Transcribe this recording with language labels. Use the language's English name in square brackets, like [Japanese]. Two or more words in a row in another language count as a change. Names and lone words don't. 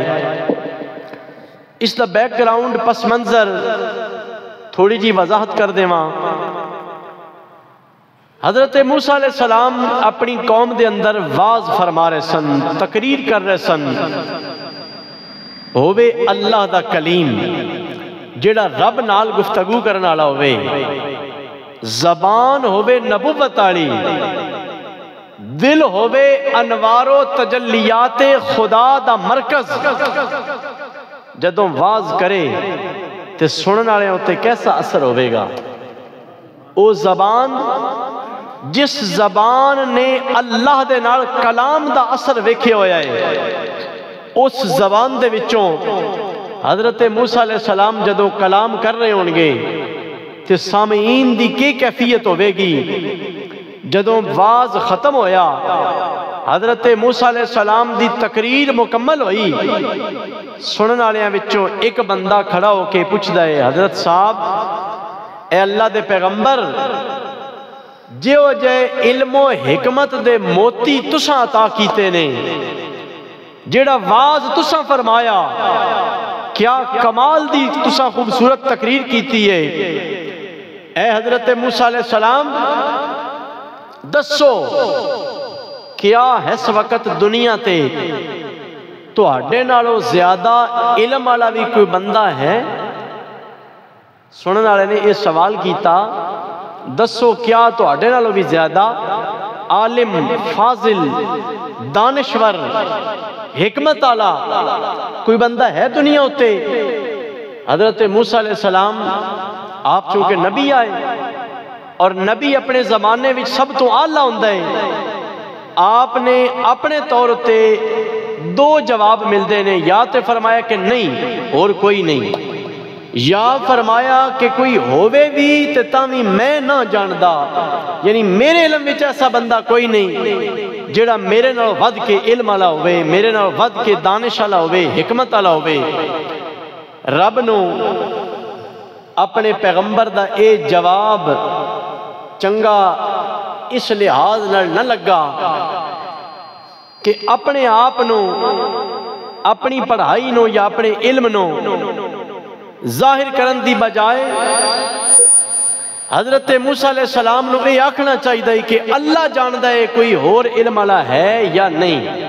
[Punjabi] اس دا بیک گراؤنڈ پس منظر تھوڑی جی وضاحت کر دے ماں۔ حضرت موسیٰ علیہ السلام اپنی قوم دے اندر واز فرما رہے سن، تقریر کر رہے سن۔ ہوئے اللہ دا کلیم جیڑا رب نال گفتگو کرنا والا ہوئے، زبان ہوئے نبوت آلی، دل ہوئے انوار و تجلیات خدا دا مرکز۔ جدوں واز کرے تے سنن والے ہوتے کیسا اثر ہوئے گا؟ او زبان جس زبان نے اللہ دے نال کلام دا اثر ویکھے ہویا ہے، اس زبان دے وچوں حضرت موسیٰ علیہ السلام جدوں کلام کر رہے ہونگے تے سامعین دی کی کیفیت ہوئے گی؟ جدوں واز ختم ہویا، حضرت موسیٰ علیہ السلام دی تقریر مکمل ہوئی، سنن والیاں وچوں ایک بندہ کھڑا ہو کے پوچھدا ہے، حضرت صاحب اے اللہ دے پیغمبر، جو جے علم و حکمت دے موتی تساں عطا کیتے نے، جیڑا واز تساں فرمایا، کیا کمال دی تساں خوبصورت تقریر کیتی ہے۔ اے حضرت موسیٰ علیہ السلام دسو کیا ہے اس وقت دنیا تے تواڈے نالوں زیادہ علم والا بھی کوئی بندہ ہے؟ سنن والے نے یہ سوال کیتا، دسو کیا تواڈے نالوں بھی زیادہ عالم، فاضل، دانشور، حکمت والا کوئی بندہ ہے دنیا اتے؟ حضرت موسیٰ علیہ السلام آپ چونکہ نبی آئے اور نبی اپنے زمانے میں سب تو اعلیٰ ہوندہ ہے، آپ نے اپنے طور تے دو جواب ملتے ہیں، یا تے فرمایا کہ نہیں اور کوئی نہیں، یا فرمایا کہ کوئی ہووے بھی تے تاوی میں نہ جاندا، یعنی میرے علم وچ ایسا بندہ کوئی نہیں جڑا میرے نال ود کے علم والا ہوئے، میرے نال ود کے دانش والا ہوئے، حکمت والا ہوئے۔ رب نو اپنے پیغمبر دا اے جواب چنگا اس لحاظ نہ لگا کہ اپنے آپ نو، اپنی پڑھائی نو یا اپنے علم نو ظاہر کرن دی بجائے حضرت موسیٰ علیہ السلام نو یہ آکھنا چاہیے کہ اللہ جاندہ ہے کوئی اور علم والا ہے یا نہیں۔